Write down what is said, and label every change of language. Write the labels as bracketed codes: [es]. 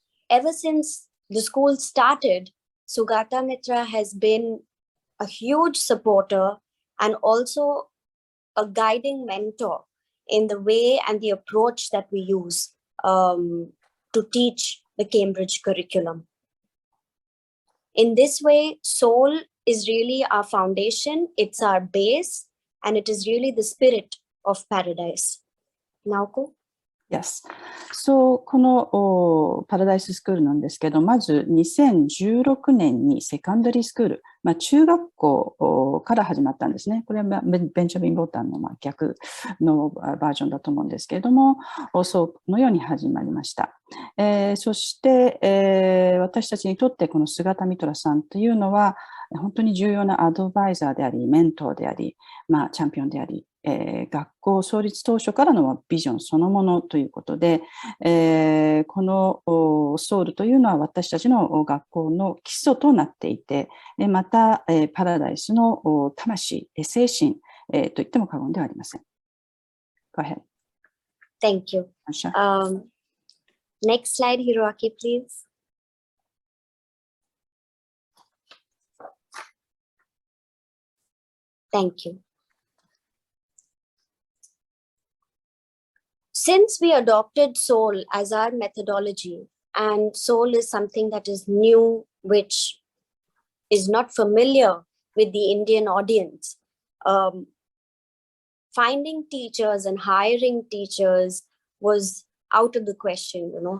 [en] Ever since the school started, Sugata Mitra has been a huge supporter and also a guiding mentor in the way and the approach that we use to teach the Cambridge curriculum. In this way, SOLE is really our foundation, it's our base, and it is really the spirit of Paradise. Naoko? Yes. [ja] So, このパラダイススクールなんですけど、まず2016年にセカンダリースクール中学校から始まったんですね。これはベンジャミン・ボタンの逆のバージョンだと思うんですけれども、そのように始まりました。そして、私たちにとってこの菅田ミトラさんというのは、本当に重要なアドバイザーであり、メントーであり、チャンピオンであり、学校創立当初からのビジョンそのものということで、このソウルというのは私たちの学校の基礎となっていて、また、パラダイスの魂、精神、と言っても過言ではありません。 [en] Go ahead. Thank you. Next slide, Hiroaki, please. Thank you. Since we adopted SOLE as our methodology, and SOLE is something that is new, which is not familiar with the Indian audience, finding teachers and hiring teachers was out of the question.